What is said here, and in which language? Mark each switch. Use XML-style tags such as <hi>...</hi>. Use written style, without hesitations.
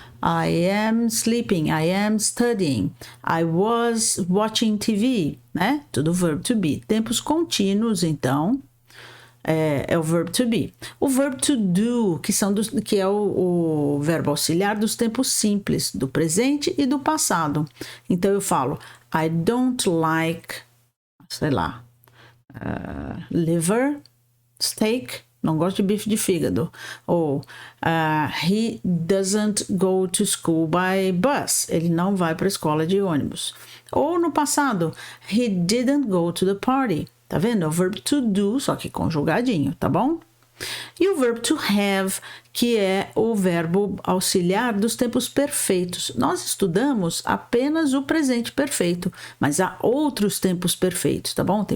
<en>I am sleeping, I am studying, I was watching TV, né?</en> <pt>Tudo verbo to be. Tempos contínuos, então, é o verbo to be. O verbo to do, que é o verbo auxiliar dos tempos simples, do presente e do passado. Então, eu falo,</pt> <en>I don't like,</en> <pt>sei lá,</pt> <en>liver, steak,</en> <pt>não gosto de bife de fígado.</pt> <en>Ou he doesn't go to school by bus.</en> <pt>Ele não vai para a escola de ônibus. Ou no passado,</pt> <en>he didn't go to the party.</en> <pt>Tá vendo? É o verbo to do, só que conjugadinho, tá bom? E o verbo to have, que é o verbo auxiliar dos tempos perfeitos. Nós estudamos apenas o presente perfeito, mas há outros tempos perfeitos, tá bom?</pt>